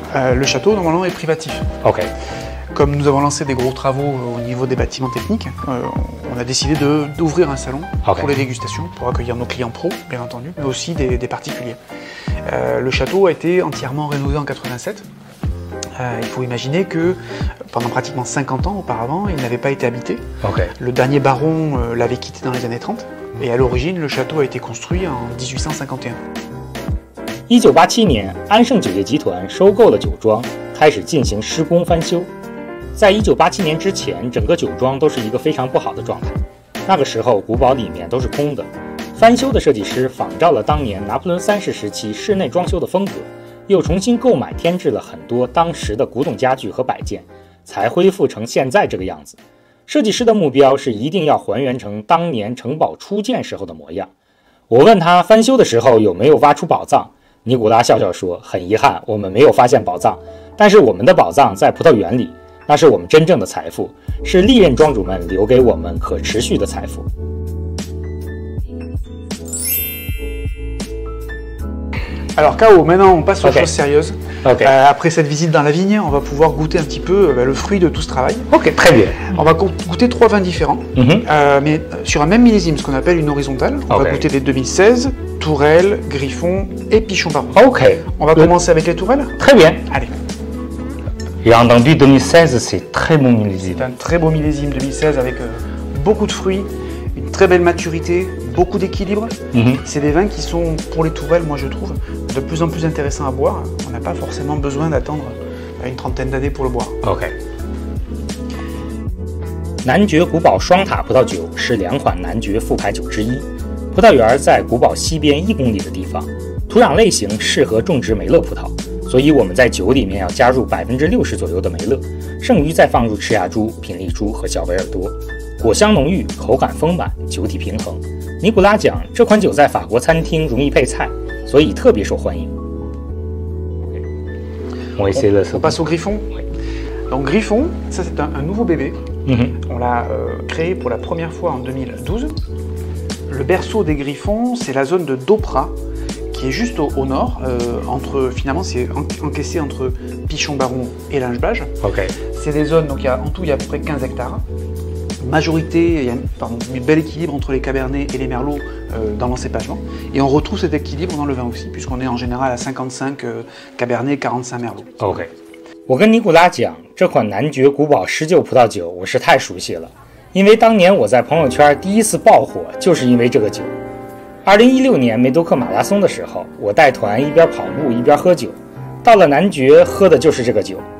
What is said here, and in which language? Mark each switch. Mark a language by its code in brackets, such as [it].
[fr] Le château normalement est privatif. Comme nous avons lancé des gros travaux au niveau des bâtiments techniques, on a décidé d'ouvrir un salon pour les dégustations, pour accueillir nos clients pros, bien entendu, mais aussi des particuliers. Le château a été entièrement rénové en 87. Il faut imaginer que pendant pratiquement 50 ans auparavant, il n'avait pas été habité. Le dernier baron l'avait quitté dans les années 30, et à l'origine, le château a été construit en 1851. [zh] 1987年，安盛酒业集团收购了酒庄，开始进行施工翻修。在1987年之前，整个酒庄都是一个非常不好的状态。那个时候，古堡里面都是空的。翻修的设计师仿照了当年拿破仑3世时期室内装修的风格，又重新购买添置了很多当时的古董家具和摆件，才恢复成现在这个样子。设计师的目标是一定要还原成当年城堡初建时候的模样。我问他翻修的时候有没有挖出宝藏。尼古拉笑笑说：“很遗憾，我们没有发现宝藏，但是我们的宝藏在葡萄园里，那是我们真正的财富，是历任庄主们留给我们可持续的财富。” [fr] Alors Cao, maintenant on passe aux choses sérieuses. Après cette visite dans la vigne, on va pouvoir goûter un petit peu le fruit de tout ce travail. Très bien. On va goûter 3 vins différents, mais sur un même millésime, ce qu'on appelle une horizontale. On va goûter des 2016, Tourelle, Griffon et Pichon Baron. On va commencer avec les Tourelles. Très bien. Allez. J'ai entendu 2016, c'est très bon millésime. C'est un très beau millésime 2016 avec beaucoup de fruits, une très belle maturité, beaucoup d'équilibre. C'est des vins qui sont, pour les Tourelles, moi je trouve, de plus en plus intéressants à boire. On n'a pas forcément besoin d'attendre une trentaine d'années pour le boire. [zh] 男爵古堡双塔葡萄酒是2款男爵副牌酒之一。葡萄园在古堡西边1公里的地方，土壤类型适合种植梅勒葡萄，所以我们在酒里面要加入60%左右的梅勒，剩余再放入赤芽珠、品丽珠和小维尔多。果香浓郁，口感丰满，酒体平衡。尼古拉讲，这款酒在法国餐厅容易配菜，所以特别受欢迎。 [fr] On passe au Griffon. Donc Griffon, ça c'est un nouveau bébé. On l'a créé pour la première fois en 2012. Le berceau des Griffons, c'est la zone de Dopra, qui est juste au nord, finalement c'est encaissé entre Pichon-Baron et Lingebage. C'est des zones, donc en tout il y a à peu près 15 hectares. Majorité, il y a un bel équilibre entre les cabernets et les merlots dans l'encépagement. Et on retrouve cet équilibre dans le vin aussi, puisqu'on est en général à 55 cabernets, 45 merlots. [zh] 我跟尼古拉讲，这款男爵古堡19葡萄酒我是太熟悉了，因为当年我在朋友圈第一次爆火，就是因为这个酒。 2016年梅多克马拉松的时候，我带团一边跑步一边喝酒，到了男爵喝的就是这个酒。